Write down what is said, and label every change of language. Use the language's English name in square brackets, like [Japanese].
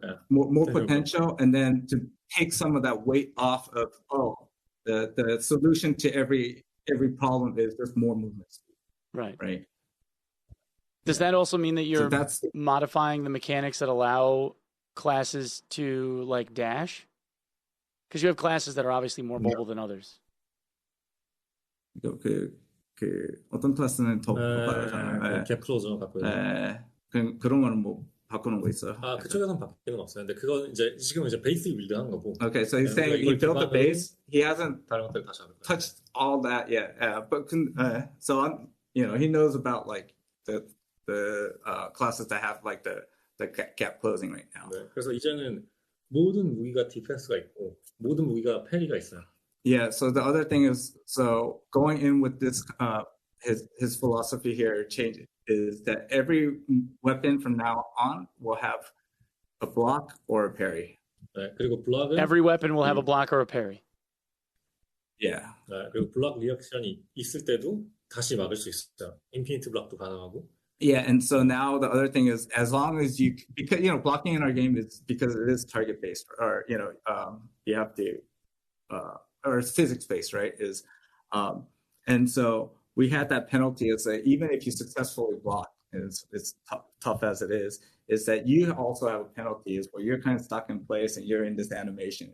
[English] More potential, and then to take some of that weight off of the solution to every problem is just more movement speed. Right. Does that also mean that you're modifying the mechanics that allow classes to like dash? Because you have classes that are obviously more mobile than others. [Korean] 어떤 클래스는 더 바꿔요? 갭 클로저는 바꿔요. 그런 거는 뭐 바꾸는 거 있어요? 그쪽에서는 바뀌는 건 없어요. 근데 그건 지금 베이스 빌드 한 거고. [English] Okay, so he's saying he built the base. He hasn't touched all that yet. But so he knows about like the classes that have like the gap closing right now. [Korean] 네, 그래서 이제는 모든 무기가 디펜스가 있고 모든 무기가 패리가 있어요. [English] Yeah, so the other thing is, so going in with this, his philosophy here is that every weapon from now on will have a block or a parry. [Korean] 네, 그리고 블락은 [English] every weapon will have a block or a parry. Yeah. [Korean] 네, 그리고 블락 리액션이 있을 때도 다시 막을 수 있어요. 인피니트 블락도 가능하고. [English] Yeah, and so now the other thing is, as long as because blocking in our game is because it is target based, or you have to, or it's physics based, right? And so we had that penalty. It's that even if you successfully block, it's tough as it is that you also have a penalty is where you're kind of stuck in place and you're in this animation.